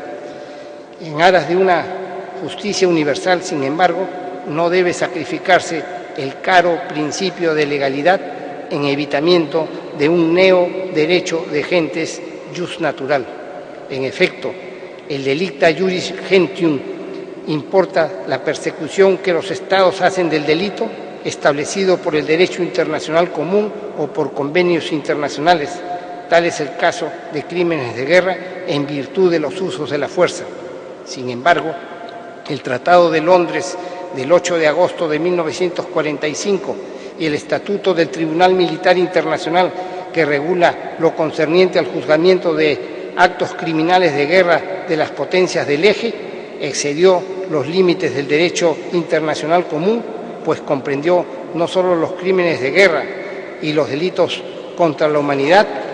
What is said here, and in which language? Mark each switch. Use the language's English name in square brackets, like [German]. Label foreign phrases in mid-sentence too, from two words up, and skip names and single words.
[Spanish] En aras de una justicia universal, sin embargo, no debe sacrificarse el caro principio de legalidad en evitamiento de un neo-derecho de gentes jus natural. En efecto, el [Latin] delicta iuris gentium [Spanish] importa la persecución que los Estados hacen del delito establecido por el derecho internacional común o por convenios internacionales. Tal es el caso de crímenes de guerra en virtud de los usos de la fuerza. Sin embargo, el Tratado de Londres del 8 de agosto de 1945 y el Estatuto del Tribunal Militar Internacional, que regula lo concerniente al juzgamiento de actos criminales de guerra de las potencias del eje, excedió los límites del derecho internacional común, pues comprendió no solo los crímenes de guerra y los delitos contra la humanidad,